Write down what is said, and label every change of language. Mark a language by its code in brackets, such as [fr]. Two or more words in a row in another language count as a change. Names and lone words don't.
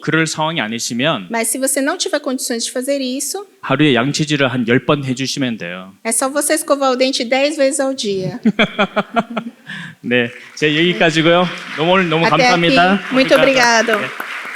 [ko] 그럴 상황이 아니시면 [pt] Mas se você não tiver condições de fazer isso, [ko] 하루에 양치질을 한 10번 해주시면 돼요. [pt] é só você escovar o dente 10 vezes ao dia. [ko] 네, 제 여기까지고요. 오늘 너무 [pt] Até aqui. [ko] 감사합니다. [pt] Muito obrigado.